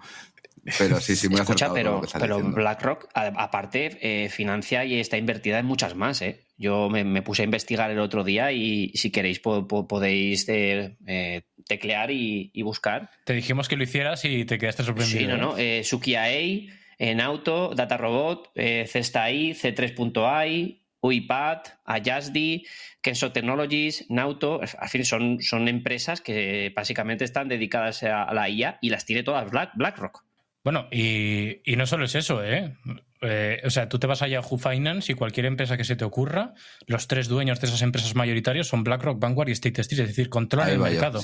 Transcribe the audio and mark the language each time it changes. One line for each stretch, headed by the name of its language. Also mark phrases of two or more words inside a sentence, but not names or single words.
Spanish: Pero sí, muy acertado. Escucha, pero BlackRock, aparte, financia y está invertida en muchas más, ¿eh? Yo me puse a investigar el otro día y si queréis podéis teclear y buscar. Te dijimos que lo hicieras y te quedaste sorprendido. Sí, no. Suki AI, Nauto, DataRobot, Cesta AI, C3.ai, UiPath, Ayasdi, Kenso Technologies, Nauto. Al fin, son empresas que básicamente están dedicadas a la IA y las tiene todas BlackRock. Bueno, y no solo es eso, ¿eh? O sea, tú te vas a Yahoo Finance y cualquier empresa que se te ocurra, los tres dueños de esas empresas mayoritarios son BlackRock, Vanguard y State Street, es decir, controlan el mercado.